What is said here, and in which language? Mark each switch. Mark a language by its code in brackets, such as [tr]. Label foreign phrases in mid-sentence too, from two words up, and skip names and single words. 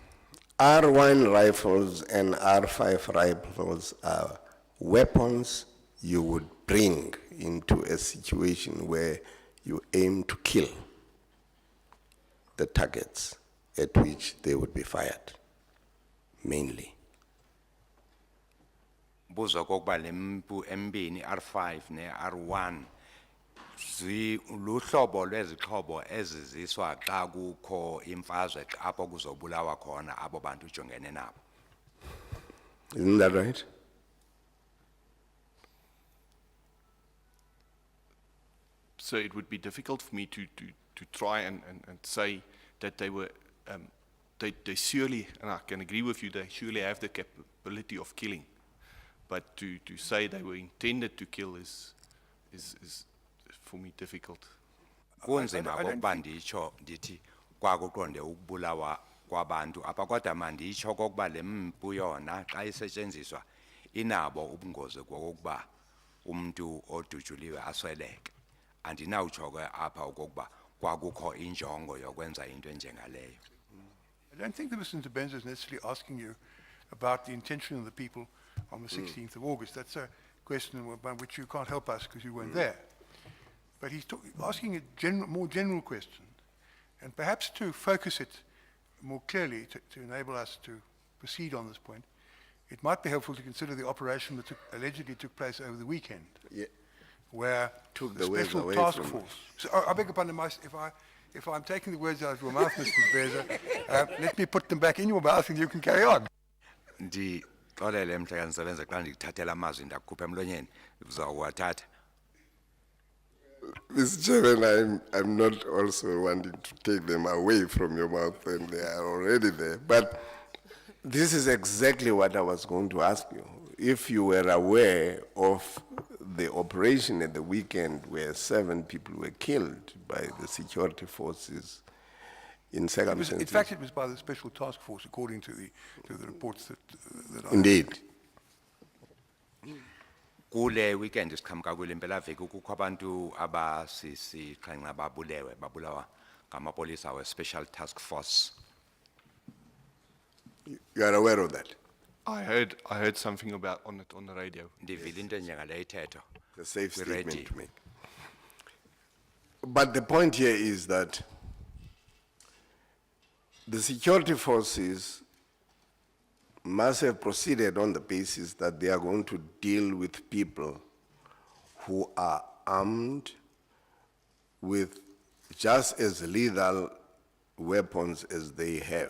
[en] R1 rifles and R5 rifles are weapons you would bring into a situation where you aim to kill the targets at which they would be fired, mainly. [xh] Buzo kokuba le mipu embini R5 ne-R1 luhlobo lwezixhobo eziziswa xa kukho imfazwe apho kuzobulawa khona abo bantu ujongene nabo. [en] Isn't that right? So it would be difficult for me to try and say that they were, they surely, and I can agree with you, they surely have the capability of killing. But to say they were intended to kill is for me difficult. [xh] Kunzima kokuba nditsho ndithi kwakuqonde ukubulawa kwabantu apha kodwa manditsho kokuba le mpu yona xa isetshenziswa inabo ubungozi kokuba umuntu odutyuliwe asweleke. Andinawutsho ke apha okokuba kwakukho injongo yokwenza into enjengaleyo. [en] I don't think that Mr. Ntebenza is necessarily asking you about the intention of the people on the 16th of August. That's a question about which you can't help us because you weren't there. But he's asking a more general question, and perhaps to focus it more clearly to enable us to proceed on this point, it might be helpful to consider the operation that allegedly took place over the weekend. Yeah. Where Took the the words special away task from force. So, I beg your pardon, if I'm taking the words out of your mouth, Mr. Beza, let me put them back in your mouth and you can carry on. [xh] Xolele mhla kanisebenza xa ndikuthathela amazwi ndakukhupha emlonyeni uzawuwathatha. [en] Mr. Chairman, I'm not also wanting to take them away from your mouth, and they are already there. But this is exactly what I was going to ask you. If you were aware of the operation at the weekend where 7 people were killed by the security forces in circumstances. In fact, it was by the special task force, according to the reports that I... Indeed. [xh] Kule weekend siqhamuka kule mpelaveki kukho abantu abasixhenxe babulawa ngamapolisa we- [en] special task force. You are aware of that? I heard something about on the radio. [xh] Ndivile into njengale ithetho. [en] It's a safe We're statement ready. to make. But the point here is that the security forces must have proceeded on the basis that they are going to deal with people who are armed with just as lethal weapons as they have.